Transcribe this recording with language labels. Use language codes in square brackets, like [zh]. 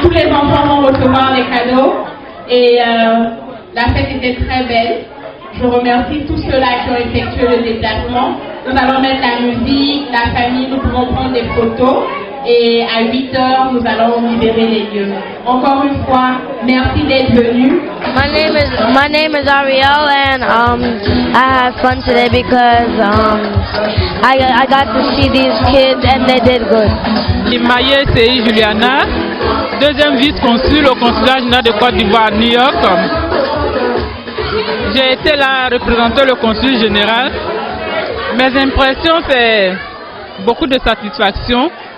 [fr] Tous les enfants vont recevoir les cadeaux. Et la fête était très belle. Je remercie tous ceux-là qui ont effectué le déplacement. Nous allons mettre la musique, la famille, nous pourrons prendre des photos. Et à 8h, nous allons libérer les lieux. Encore une fois, merci d'être venus. [en] My name is Ariel, and I had fun today because I got to see these kids and they did good. [fr] Maye Sei Juliana, deuxième vice-consul au consulat général de Côte d'Ivoire à New York. J'ai été là représenter le consul général. Mes impressions, c'est beaucoup de satisfaction.